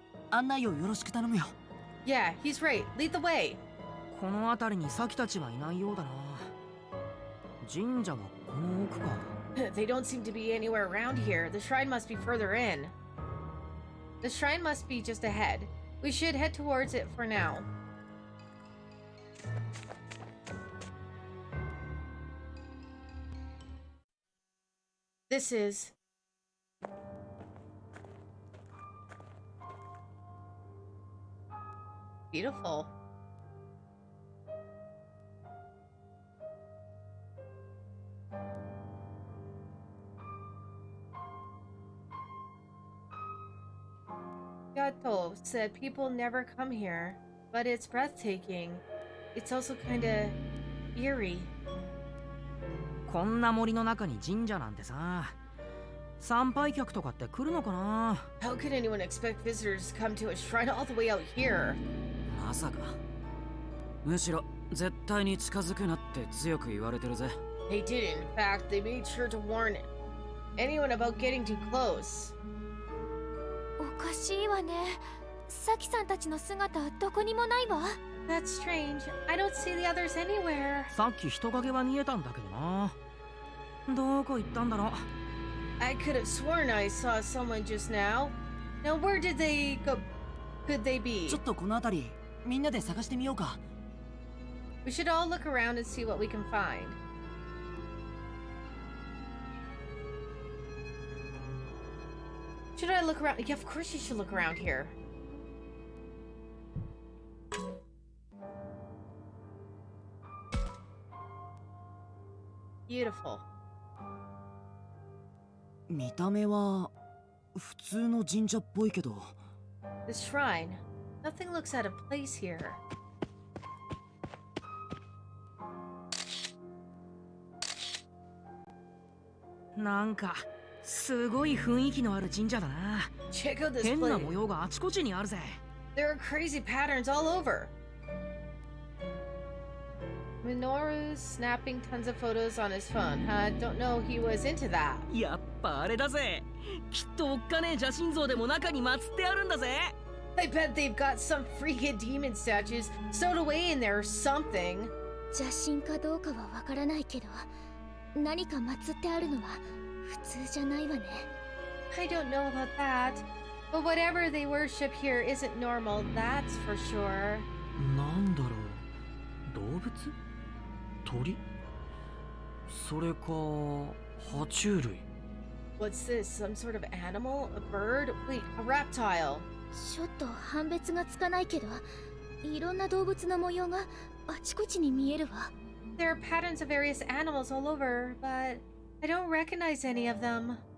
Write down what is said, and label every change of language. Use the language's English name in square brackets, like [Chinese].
[Japanese] 案内をよろしく頼むよ。 [English] Yeah, he's right. Lead the way. [Japanese] この辺りにサキたちはいないようだな。神社はこの奥か。 [English] They don't seem to be anywhere around here. The shrine must be further in. The shrine must be just ahead. We should head towards it for now. This is... beautiful. Gato said people never come here, but it's breathtaking. It's also kinda eerie. [Japanese] こんな森の中に神社なんてさ、参拝客とかって来るのかな。 [English] How could anyone expect visitors to come to a shrine all the way out here? [Japanese] まさか。むしろ絶対に近づくなって強く言われてるぜ。 [English] They did. In fact, they made sure to warn anyone about getting too close. [Japanese] おかしいわね。サキさんたちの姿どこにもないわ。 [English] That's strange. I don't see the others anywhere. [Japanese] さっき人影は見えたんだけどな。どこ行ったんだろう。 [English] I could have sworn I saw someone just now. Now where did they go? Could they be? [Japanese] ちょっとこの辺りみんなで探してみようか。 [English] We should all look around and see what we can find. Should I look around? Yeah, of course you should look around here. Beautiful. [Japanese] 見た目は普通の神社っぽいけど。 [English] The shrine. Nothing looks out of place here. [Japanese] なんかすごい雰囲気のある神社だな。 [English] Check out this [Japanese] 変な [English] place. [Japanese] 模様があちこちにあるぜ。 [English] There are crazy patterns all over. Minoru's snapping tons of photos on his phone. Don't know he was into that. [Japanese] やっぱあれだぜ。きっとおっかねえ邪神像でも中に祀ってあるんだぜ。 [English] I bet they've got some freaking demon statues stowed away in there or something. [Japanese] 邪神かどうかはわからないけど、何か祀ってあるのは普通じゃないわね。 [English] I don't know about that. But whatever they worship here isn't normal, that's for sure. [Japanese] なんだろう。動物？鳥？それか爬虫類。 [English] What's this? Some sort of animal? A bird? Wait, a reptile. [Japanese] ちょっと判別がつかないけど、いろんな動物の模様があちこちに見えるわ。 [English] There are patterns of various animals all over, but I don't recognize any of them.